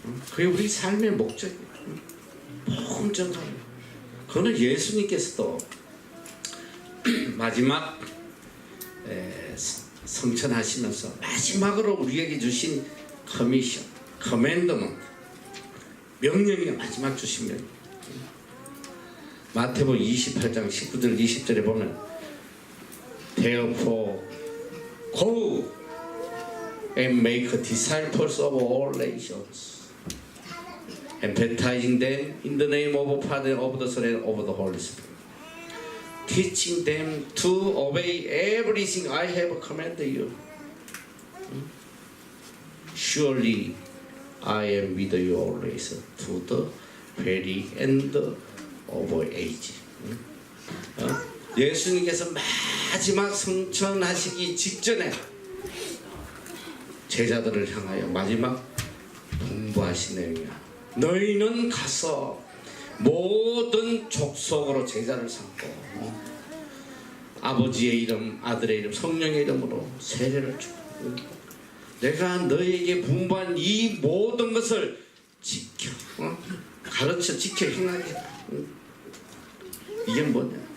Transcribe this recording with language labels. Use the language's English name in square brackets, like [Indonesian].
[Korean] 그게 우리 삶의 목적이에요. 복음 전거하는. 그거는 예수님께서도 마지막 성천하시면서 마지막으로 우리에게 주신 커미션, 커맨드먼트, 명령이 마지막 주신 명령. 마태복음 28장 19절 20절에 보면 [English] Therefore go and make disciples of all nations and baptizing them in the name of the Father, of the Son, and of the Holy Spirit, teaching them to obey everything I have commanded you. Surely I am with you always to the very end of age. [Korean] 예수님께서 마지막 성천하시기 직전에 제자들을 향하여 마지막 분부하신 내용이야. 너희는 가서 모든 족속으로 제자를 삼고 아버지의 이름, 아들의 이름, 성령의 이름으로 세례를 주고 내가 너희에게 분부한 이 모든 것을 지켜, 가르쳐 지켜 행하게. 이게 뭐냐?